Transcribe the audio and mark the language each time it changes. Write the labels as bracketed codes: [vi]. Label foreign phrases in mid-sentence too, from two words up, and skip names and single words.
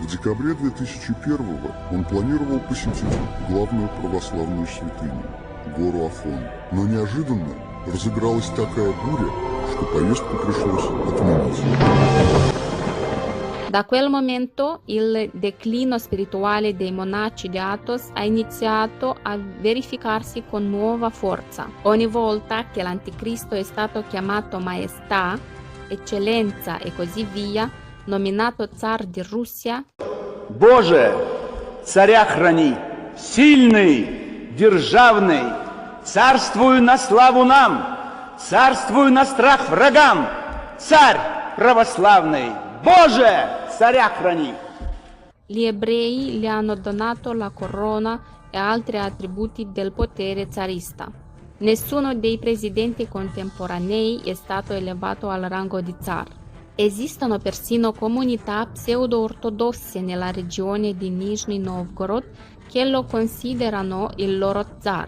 [ru] В декабре 2001-го он планировал посетить главную православную святыню – гору Афон. Но неожиданно разыгралась такая буря, что поездку пришлось отменить. [it] Da quel momento il declino spirituale dei monaci di Athos ha iniziato a verificarsi con nuova forza. Ogni volta che l'anticristo è stato chiamato maestà, eccellenza e così via, nominato zar di Russia, [ru] Боже, царя храни, сильный, державный, царствуй на славу нам, царствуй на страх врагам, царь православный, Боже, царя храни. [it] gli ebrei gli hanno donato la corona e altri attributi del potere zarista. Nessuno dei presidenti contemporanei è stato elevato al rango di zar. Esistono persino comunità pseudo-ortodosse nella regione di Nizhny Novgorod che lo considerano il loro zar.